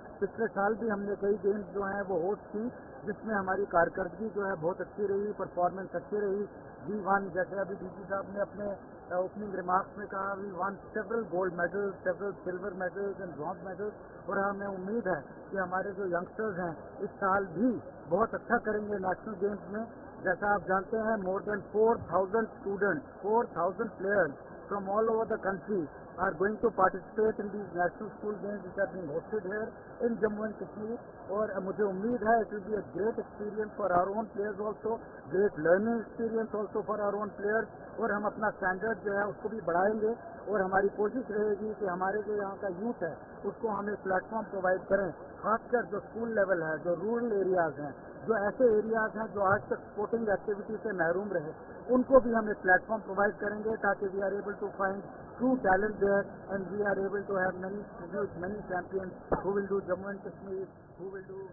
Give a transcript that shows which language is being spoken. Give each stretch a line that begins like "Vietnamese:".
Hindi: पिछले साल भी हमने कई गेम्स जो हैं वो होस्ट की, जिसमें हमारी कारकर्दगी जो है बहुत अच्छी रही, परफॉर्मेंस अच्छी रही।
English: we won,
Hindi: जैसे अभी डीजी साहब ने अपने ओपनिंग रिमार्क्स में कहा,
English: We won several gold medals, several silver medals and bronze medals.
Hindi: और हमें उम्मीद है कि हमारे जो यंगस्टर्स हैं इस साल भी बहुत अच्छा करेंगे नेशनल गेम्स में। जैसा आप जानते हैं,
English: More than 4,000 students, 4,000 players from all over the country are going to participate in these national school games which are being hosted here in Jammu and Kashmir.
Hindi: और मुझे उम्मीद है
English: it will be a great experience for our own players also, great learning experience also for our own players।
Hindi: और हम अपना standard जो है उसको भी बढ़ाएंगे और हमारी कोशिश रहेगी कि हमारे जो यहाँ का यूथ है उसको हम एक प्लेटफॉर्म प्रोवाइड करें, खासकर जो स्कूल लेवल है, जो रूरल एरियाज हैं, जो ऐसे एरियाज हैं जो आज तक स्पोर्टिंग एक्टिविटी से महरूम रहे, उनको भी हम एक प्लेटफॉर्म प्रोवाइड करेंगे ताकि
English: we are able to find true talent there and we are able to have many champions who will do
Hindi: Jammu and Kashmir, who will do